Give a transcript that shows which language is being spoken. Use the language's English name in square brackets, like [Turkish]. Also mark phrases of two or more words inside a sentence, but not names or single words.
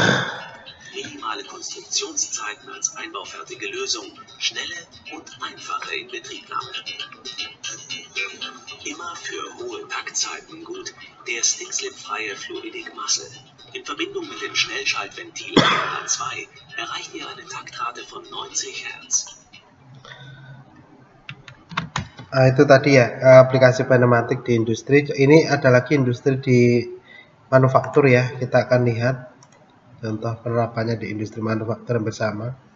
[German] Minimale Konstruktionszeiten als einbaufertige Lösung, schnelle und einfache Inbetriebnahme. Immer für hohe Taktzeiten gut, der stickslip-freie Fluidic Muscle. In Verbindung mit dem Schnellschaltventil A2 erreicht ihr eine Taktrate von 90 Hertz. [Indonesian] Itu tadi ya aplikasi pneumatik di industri. Ini ada lagi industri di manufaktur ya. Kita akan lihat contoh penerapannya di industri manufaktur bersama.